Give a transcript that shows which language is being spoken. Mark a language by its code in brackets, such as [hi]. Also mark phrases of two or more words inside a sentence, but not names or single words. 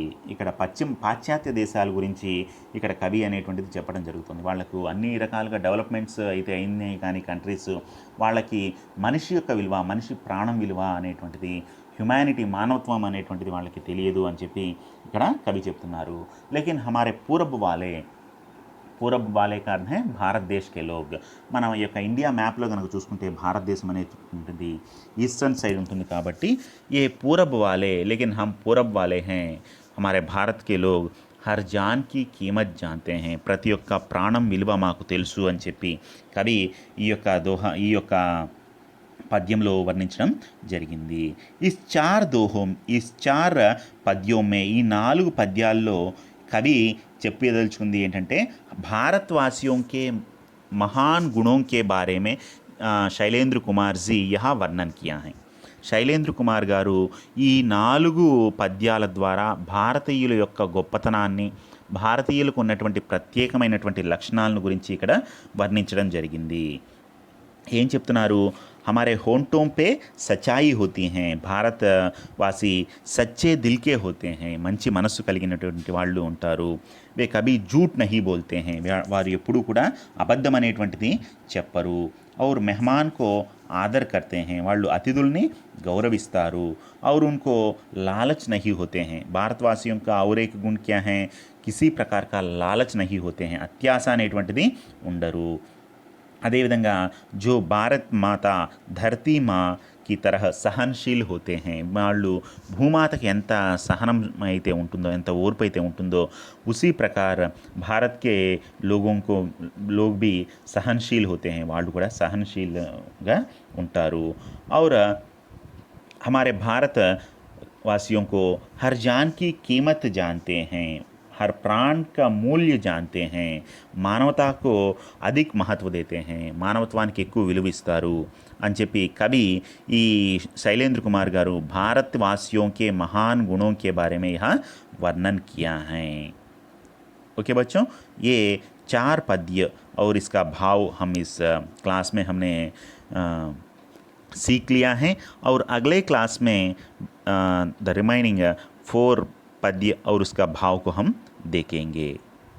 [te] ఇక్కడ పాశ్చాత్య దేశాల గురించి ఇక్కడ కవి అనేటువంటిది చెప్పడం జరుగుతుంది. వాళ్లకు అన్ని రకాలుగా డెవలప్మెంట్స్ అయితే అయినాయి, కానీ కంట్రీస్ వాళ్ళకి మనిషి యొక్క విలువ, మనిషి ప్రాణం విలువ అనేటువంటిది, హ్యుమానిటీ, మానవత్వం అనేటువంటిది వాళ్ళకి తెలియదు అని చెప్పి ఇక్కడ కవి చెప్తున్నారు. [hi] लेकिन हमारे पूरब वाले का अर्थ है भारत देश के लोग. [te] మనం ఈ యొక్క ఇండియా మ్యాప్లో కనుక చూసుకుంటే భారతదేశం అనేది ఉంటుంది, [en] eastern side [te] ఉంటుంది. [hi] కాబట్టి ये पूरब वाले, लेकिन हम पूरब वाले है, हमारे भारत के लोग हर जान की कीमत जानते है. [te] ప్రతి ఒక్క ప్రాణం విలువ మాకు తెలుసు అని చెప్పి కవి ఈ యొక్క పద్యంలో వర్ణించడం జరిగింది. [hi] ये चार पद्यों में, [te] ఈ 4 పద్యాల్లో కవి చెప్పదలుచుకుంది ఏంటంటే, [hi] భారతవాసియోं के महान गुणों के बारे में శైలేంద్ర కుమార్ जी यहाँ वर्णन किया है. [te] శైలేంద్ర కుమార్ గారు ఈ 4 పద్యాల ద్వారా భారతీయుల యొక్క గొప్పతనాన్ని, భారతీయులకు ఉన్నటువంటి ప్రత్యేకమైనటువంటి లక్షణాలను గురించి ఇక్కడ వర్ణించడం జరిగింది. ఏం చెప్తున్నారు, [hi] हमारे होंठों पे सच्चाई होती हैं, भारतवासी सच्चे दिल के होते हैं, [te] మంచి మనస్సు కలిగినటువంటి వాళ్ళు ఉంటారు. [hi] वे कभी झूठ नहीं बोलते हैं, [te] వారు ఎప్పుడూ కూడా అబద్ధం అనేటువంటిది చెప్పరు. [hi] और मेहमान को आदर करते हैं, [te] వాళ్ళు అతిథుల్ని గౌరవిస్తారు. [hi] और उनको लालच नहीं होते हैं, భారతవాసిयों का और एक गुण क्या है, किसी प्रकार का लालच नहीं होते हैं, [te] అత్యాశ అనేటువంటిది ఉండరు. [hi] అదేవిధంగా जो भारत माता धरती माँ की तरह सहनशील होते है, [te] వాళ్ళు భూమాతకి ఎంత సహనం అయితే ఉంటుందో, ఎంత ఓర్పు అయితే ఉంటుందో, [hi] उसी प्रकार भारत के लोग भी सहनशील होते है, [te] వాళ్ళు కూడా సహనశీల్గా ఉంటారు. [hi] और हमारे भारत वासियों को हर जान की कीमत जानते हैं, हर प्राण का मूल्य जानते हैं, मानवता को अधिक महत्व देते है, [te] మానవత్వానికి ఎక్కువ విలువిస్తారు అని చెప్పి కవి ఈ శైలేంద్ర కుమార్ గారు [hi] భారతవాసియోं के महान गुणों के बारे में यह वर्णन किया है. ओके बच्चों, ये 4 पद्य और इसका भाव हम इस क्लास में हमने सीख लिया है और अगले क्लास में [en] the remaining [hi] 4 पद्य और उसका भाव को हम देखेंगे।